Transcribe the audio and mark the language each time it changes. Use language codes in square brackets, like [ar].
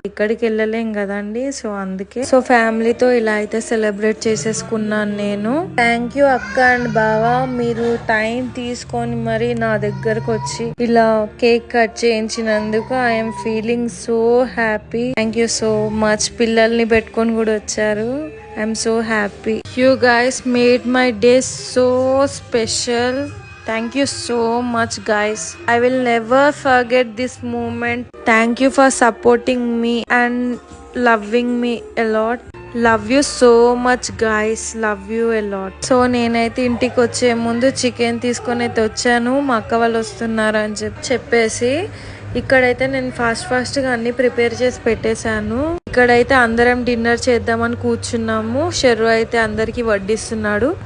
[te] ఇక్కడికి వెళ్ళలేం కదండి. సో అందుకే ఫ్యామిలీతో ఇలా అయితే సెలబ్రేట్ చేసేసుకున్నాను నేను. థ్యాంక్ యూ అక్క అండ్ బావా, మీరు టైం తీసుకొని మరి నా దగ్గరకు వచ్చి ఇలా cake cut చేయించినందుకు [en] I'm feeling so happy. Thank you so much. [te] పిల్లల్ని పెట్టుకొని కూడా వచ్చారు. [en] I'm so happy. You guys made my day so special. Thank you so much guys. I will never forget this moment. Thank you for supporting me and loving me a lot. Love you so much guys. Love you a lot. [te] So నేనైతే ఇంటికి వచ్చే ముందు chicken తీసుకొని అయితే వచ్చాను. మా అక్క వాళ్ళు వస్తున్నారు అని చెప్పేసి ఇక్కడైతే నేను ఫాస్ట్ గా అన్ని ప్రిపేర్ చేసి పెట్టేశాను. ఇక్కడైతే అందరం డిన్నర్ చేద్దామని కూర్చున్నాము. షెర్రు అయితే అందరికి వడ్డిస్తున్నాడు.